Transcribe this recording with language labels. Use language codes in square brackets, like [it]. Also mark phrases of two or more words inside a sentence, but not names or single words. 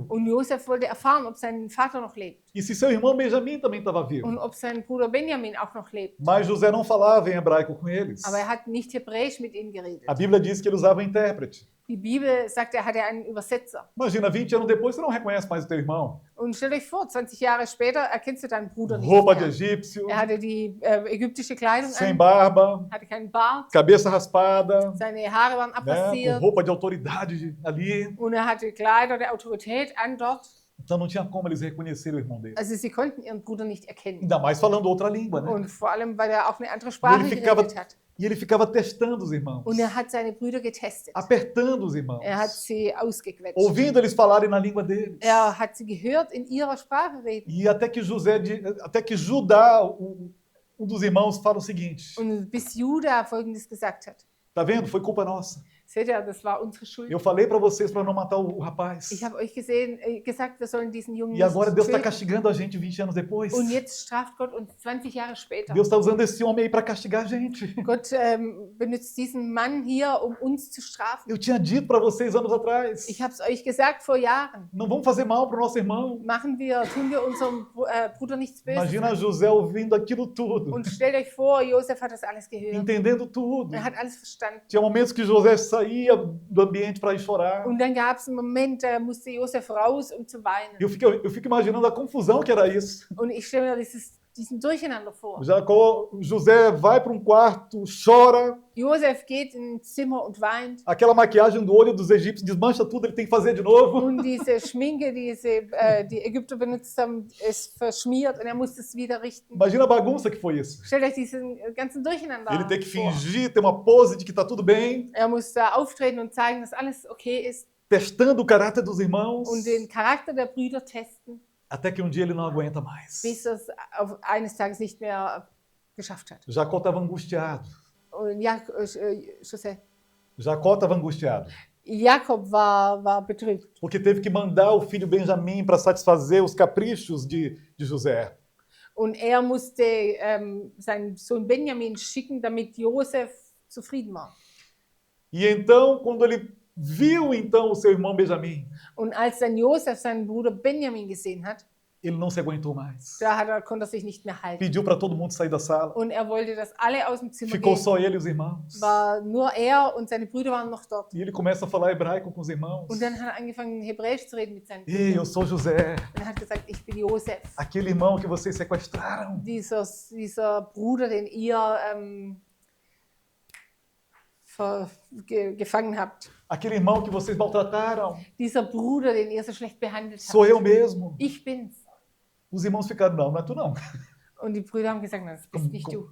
[de] Und Josef wollte erfahren, ob sein Vater noch lebt. [pt] E se seu irmão Benjamim também estava vivo. [de] Und ob sein Bruder Benjamin auch noch lebt. [pt] Mas José não falava em hebraico com eles. [de] Aber er hat nicht Hebräisch mit ihnen geredet. [pt] A Bíblia diz que ele usava um intérprete. [de] Die Bibel sagt, er hatte einen Übersetzer. [pt] Imagina, 20 anos depois você não reconhece mais o teu irmão. [de] Und stell euch vor, 20 Jahre später erkennst du deinen Bruder nicht [pt] Roupa de [de] mehr. [pt] egípcio, [de] Er hatte die ägyptische Kleidung [pt] sem [de] an, [pt] barba, [de] hatte keinen Bart, [pt] cabeça raspada, [de] seine Haare waren [pt] né, com [de] abrasiert [pt] roupa de autoridade ali. [de] und er hatte Kleider der Autorität an dort. [pt] Então não tinha como eles reconhecerem o irmão dele. [de] Also sie konnten ihren Bruder nicht erkennen. [pt] Ainda mais falando outra língua, né? [de] Und vor allem, weil er auch eine andere [pt] E [de] Sprache [pt] ele ficava, [de] geredet hat. [pt] e ele ficava testando os irmãos, [de] Und er hat seine Brüder getestet. [pt] apertando os irmãos, [de] Er hat sie ausgequetscht. [pt] ouvindo eles falarem na língua deles. [de] Er hat sie gehört in ihrer Sprache reden. [pt] E até que Judá, um dos irmãos, fala o seguinte: [de] Und bis Judah Folgendes gesagt hat. [pt] tá vendo? Foi culpa nossa. [de] Seht ihr, das war unsere Schuld. [pt] Eu falei para vocês para não matar o rapaz. [de] Ich habe euch gesagt, wir sollen diesen Jungen [pt] E agora [de] nicht [pt] Deus está [de] töten. [pt] castigando a gente 20 anos depois. [de] Und jetzt straft Gott uns 20 Jahre später. [pt] Deus está usando esse homem aí para castigar a gente. [de] Gott benutzt diesen Mann hier, um uns zu strafen. [pt] Eu tinha dito para vocês anos atrás: [de] Ich habe es euch gesagt vor Jahren. [pt] não vamos fazer mal para o nosso irmão. [de] Tun wir unserem Bruder nichts Böses. [pt] Imagina José ouvindo aquilo tudo, [de] Und stellt euch vor, Josef hat das alles gehört. [pt] entendendo tudo. [de] Er hat alles verstanden. [pt] Tinha momentos que José saía do ambiente para ir chorar. [de] Und dann gab es einen Moment, da musste Josef raus, um zu weinen. [pt] Eu fico imaginando a confusão que era isso. [de] Und ich stelle mir diesen Durcheinander vor. [pt] José vai para um quarto, chora, [de] Josef geht ins Zimmer und weint. [pt] aquela maquiagem do olho dos egípcios desmancha tudo, ele tem que fazer de novo. [de] Und diese Schminke, die Ägypter benutzt haben, ist verschmiert und er muss es wieder richten. [pt] Imagina a bagunça que foi isso. [de] Stellt euch diesen ganzen Durcheinander [pt] Ele tem que [de] vor. [pt] fingir, ter uma pose de que está tudo bem, [de] Er muss da auftreten und zeigen, dass alles okay ist [pt] testando o caráter dos irmãos, [de] und den Charakter der Brüder testen, [pt] até que um dia ele não aguenta mais. [de] bis er es eines Tages nicht mehr geschafft hat. [pt] Jacó estava angustiado. [de] Und José, [pt] Jacó estava angustiado, [de] Jakob war betrübt. [pt] porque teve que mandar o filho Benjamim para satisfazer os caprichos de José. [de] Und er musste seinen Sohn Benjamin schicken, damit Josef zufrieden war. [pt] E então, quando ele viu então o seu irmão Benjamim, [de] Und als dann Josef seinen Bruder Benjamin gesehen hat, [pt] ele não se aguentou mais. [de] konnte er sich nicht mehr halten. [pt] Pediu para todo mundo sair da sala. [de] Und er wollte, dass alle aus dem Zimmer [pt] Ficou [de] gehen. [pt] só ele e os irmãos. [de] War nur er und seine Brüder waren noch dort. [pt] E ele começa a falar hebraico com os irmãos. [de] Und dann hat er angefangen, Hebräisch zu reden mit seinen [pt] Ei, eu [de] Brüdern. [pt] sou José, [de] Und er hat gesagt, ich bin Josef, [pt] aquele irmão que vocês sequestraram. [de] dieser Bruder, den ihr gefangen habt. [pt] Aquele irmão que vocês maltrataram. [de] Dieser Bruder, den ihr so schlecht behandelt [pt] Sou [de] habt. [pt] eu mesmo. [de] Ich bin's. [pt] Os irmãos ficaram, não, não é tu não. [de] Und die Brüder haben gesagt, nein, das bist nicht du.